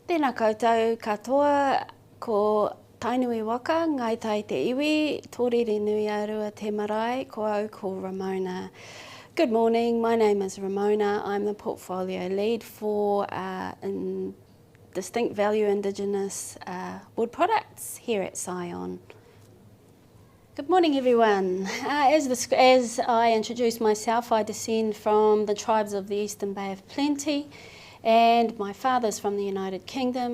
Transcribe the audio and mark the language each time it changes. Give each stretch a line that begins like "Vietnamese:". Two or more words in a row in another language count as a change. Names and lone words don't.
Māori: Tēnā koutou katoa ko tainui waka, ngai tai te iwi, tōrere nui arua te marae, ko au ko Ramona.
English: Good morning, my name is Ramona. I'm the portfolio lead for distinct value Indigenous wood products here at Scion. Good morning everyone. As I introduced myself, I descend from the tribes of the Eastern Bay of Plenty, and my father's from the United Kingdom.